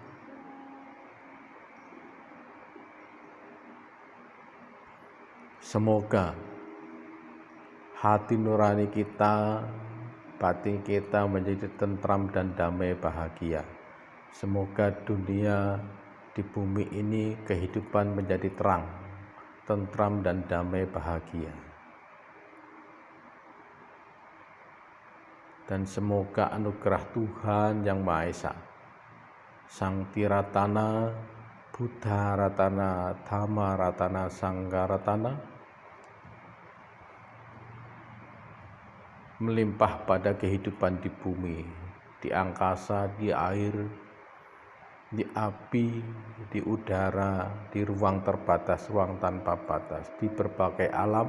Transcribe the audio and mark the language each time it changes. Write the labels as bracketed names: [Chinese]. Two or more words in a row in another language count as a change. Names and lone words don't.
[Indonesian] Semoga hati nurani kita, batin kita menjadi tentram dan damai bahagia. Semoga dunia di bumi ini kehidupan menjadi terang, tentram dan damai bahagia. Dan semoga anugerah Tuhan Yang Maha Esa, Sang Tiratana, Buddha Ratana, Dhamma Ratana, Sangha Ratana melimpah pada kehidupan di bumi, di angkasa, di air, di api, di udara, di ruang terbatas, ruang tanpa batas, di berbagai alam.